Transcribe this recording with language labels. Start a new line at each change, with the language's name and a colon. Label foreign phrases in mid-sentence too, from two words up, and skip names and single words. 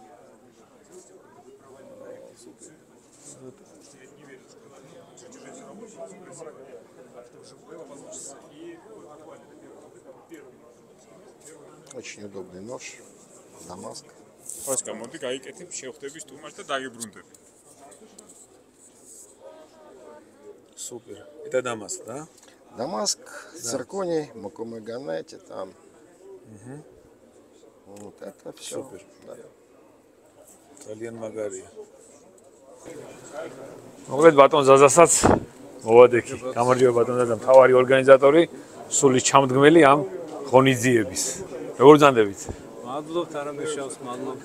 Russian: Очень удобный нож, Дамаск.
Georgian: Паска, моდი გაიკეთებ შევხვდები სტუმარს და დაგებრუნდები.
Russian: Супер. Это Дамаск, да? Дамаск, цирконий, Макумеганете, там. Вот это все. Супер. Да.
Georgian: ძალიან მაგარია. მოგეთ ბატონ ზაზასაც მოვადექი. გამარჯობა ბატონ ზაზა, მთავარი ორგანიზატორი, სულის ჩამდგმელი ამ ღონისძიების. როგორ ბრძანდებით? მადლობთ, არამეშავს, მადლობთ.